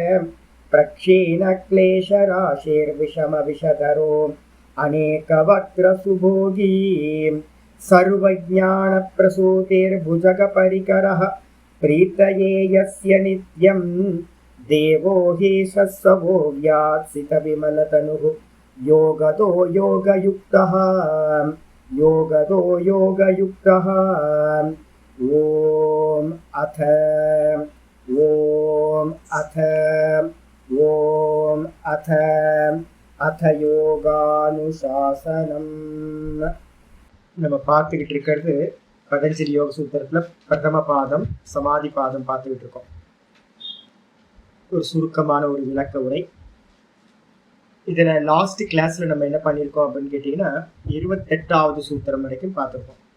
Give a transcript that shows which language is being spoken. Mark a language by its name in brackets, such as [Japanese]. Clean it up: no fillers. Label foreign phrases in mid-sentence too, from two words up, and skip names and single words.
[Sanskrit] प्रक्षीणक्लेशराशिर्विषमविषधरो अनेकवक्त्रसुभोगी सर्वज्ञानप्रसूतिर्भुजगपरिकरः प्रीतये यस्य नित्यं देवो हि सत्सवो व्यात्सितविमलतनुः योगतो योगयुक्तः योगतो योगयुक्तः। ॐ अथ யோகானுசாசனம். [Tamil] நம்ம பார்த்துக்கிட்டு இருக்கிறது பதஞ்சலி யோக சூத்திரத்தில் பிரதம பாதம் சமாதி பாதம் பார்த்துக்கிட்டு இருக்கோம். ஒரு சுருக்கமான ஒரு விளக்க உரை. இதில் [English] last class [Tamil] நம்ம என்ன பண்ணியிருக்கோம் அப்படின்னு கேட்டிங்கன்னா 28வது சூத்திரம் வரைக்கும் பார்த்துருக்கோம்.